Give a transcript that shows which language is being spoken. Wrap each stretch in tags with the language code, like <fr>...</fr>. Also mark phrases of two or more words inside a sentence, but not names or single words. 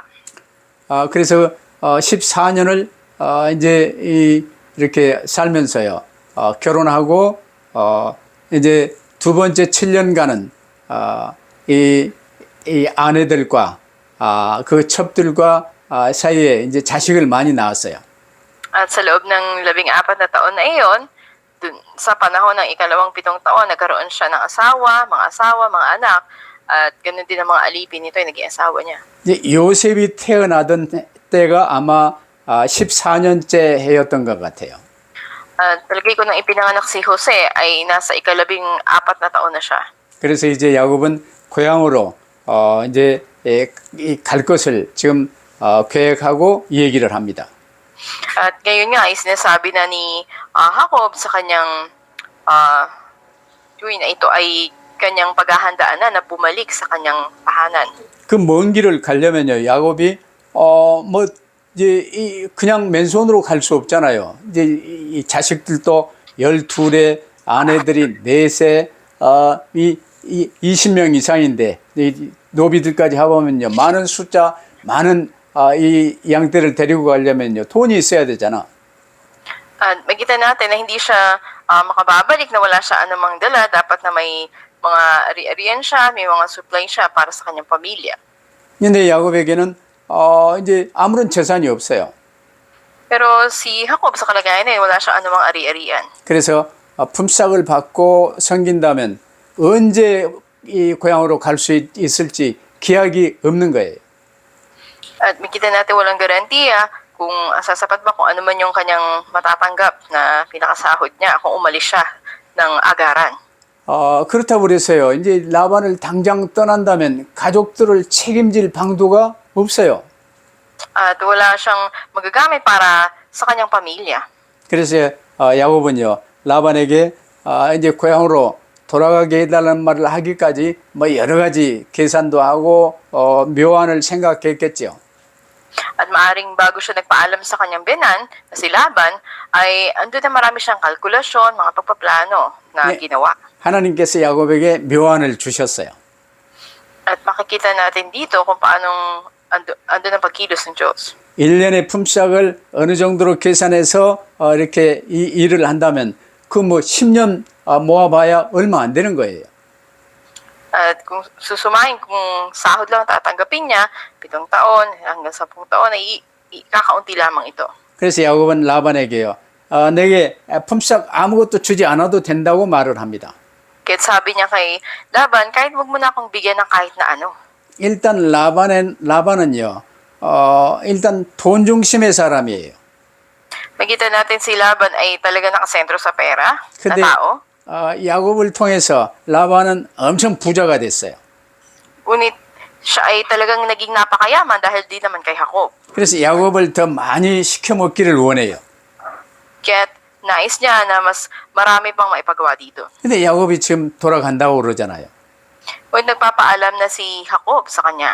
<ko>그래서 14년을 이제 이렇게 살면서요. 결혼하고 이제 두 번째 7년간은 이 아내들과 그 첩들과 사이에 이제 자식을 많이 낳았어요.</ko> <tl>At sa loob ng 14 na taon na iyon, dun, sa panahon ng ikalawang 7 taon, nagkaroon siya ng asawa, mga anak, at ganoon din ang mga alipin nito ay naging asawa niya.</tl> <ko>이제 요셉이 태어나던 때가 아마 14년째 해였던 것 같아요.</ko> <tl>At palagay ko nang ipinanganak si Jose ay nasa ika-14 na taon na siya.</tl> <ko>그래서 이제 야곱은 고향으로 이제 갈 것을 지금 계획하고 얘기를 합니다.</ko> <tl>At ngayon nga ay sinasabi na ni Jacob sa kanyang tuwing na ito ay kanyang paghahandaan na bumalik sa kanyang tahanan.</tl> <ko>그 먼 길을 가려면요, 야곱이 뭐 이제 그냥 맨손으로 갈 수 없잖아요. 이제 이 자식들도 12의 아내들이 4세, 이 20명 이상인데 이 노비들까지 합하면요, 많은 숫자, 많은 이 양떼를 데리고 가려면요, 돈이 있어야 되잖아.</ko> <tl>At makita natin na hindi siya makababalik na wala siya anumang dala. Dapat na may mga ari-arian siya, may mga supply siya para sa kanyang pamilya.</tl> <ko>근데 야곱에게는 이제 아무런 재산이 없어요.</ko> <tl>Pero si Jacob sa kalagayan na yun, wala siya anumang ari-arian.</tl> <ko>그래서 품삯을 받고 섬긴다면 언제 이 고향으로 갈 수 있을지 기약이 없는 거예요.</ko> <tl>At makita natin walang garantiya kung sasapat ba kung ano man yung kanyang matatanggap na pinakasahod niya kung umalis siya ng agaran.</tl> <ko>그렇다고 그래서요, 이제 라반을 당장 떠난다면 가족들을 책임질 방도가 없어요.</ko> <tl>At wala siyang magagamit para sa kanyang pamilya.</tl> <ko>그래서 야곱은요, 라반에게 이제 고향으로 돌아가게 해달라는 말을 하기까지 뭐 여러 가지 계산도 하고 묘안을 생각했겠죠.</ko> <tl>At maaring bago siya nagpaalam sa kanyang binan na si Laban, ay andun na marami siyang kalkulasyon, mga pagpaplano na</tl> <ko>네.</ko> <tl>ginawa.</tl> <ko>하나님께서 야곱에게 묘안을 주셨어요.</ko> <tl>At makikita natin dito kung paanong andun ang pagkilos ng Diyos.</tl> <ko>1년의 품삯을 어느 정도로 계산해서 이렇게 이 일을 한다면 그 뭐 10년 모아봐야 얼마 안 되는 거예요.</ko> <tl>At kung susumahin, kung sahod lang tatanggapin niya, 7 taon hanggang 10 taon, ay kakaunti lamang ito.</tl> <ko>그래서 야곱은 라반에게요, 내게 품삯 아무것도 주지 않아도 된다고 말을 합니다.</ko> <tl>Kaya sabi niya kay Laban, kahit wag mo na akong bigyan ng kahit na ano.</tl> <ko>일단 라반은요, 일단 돈 중심의 사람이에요.</ko> <tl>Makita natin si Laban ay talaga nakasentro sa pera na</tl> <ko>근데</ko> <tl>tao.</tl> <ko>야곱을 통해서 라반은 엄청 부자가 됐어요.</ko> <tl>Ngunit siya ay talagang naging napakayaman dahil di naman kay Jacob.</tl> <ko>그래서 야곱을 더 많이 시켜먹기를 원해요.</ko> <tl>Kaya't nais niya na mas marami pang maipagawa dito.</tl> <ko>근데 야곱이 지금 돌아간다고 그러잖아요.</ko> <tl>Ngunit nagpapaalam na si Jacob sa kanya.</tl>